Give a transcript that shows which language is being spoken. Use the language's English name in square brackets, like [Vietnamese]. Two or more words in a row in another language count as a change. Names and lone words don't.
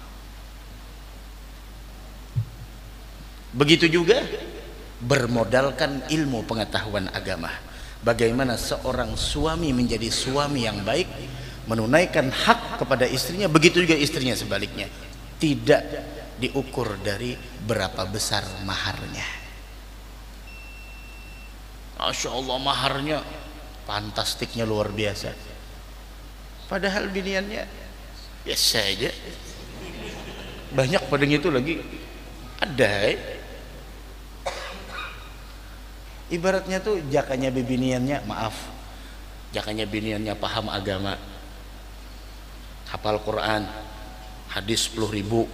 [Indonesian] Begitu juga bermodalkan ilmu pengetahuan agama. Bagaimana seorang suami menjadi suami yang baik, menunaikan hak kepada istrinya, begitu juga istrinya sebaliknya. Tidak diukur dari berapa besar maharnya. [Arabic] ما شاء الله, [Indonesian] maharnya fantastiknya luar biasa, padahal biniannya biasa aja. Banyak pada itu lagi ada. Ibaratnya tuh jakanya biniannya, maaf, jakanya biniannya paham agama, hafal Quran, hadis 10.000.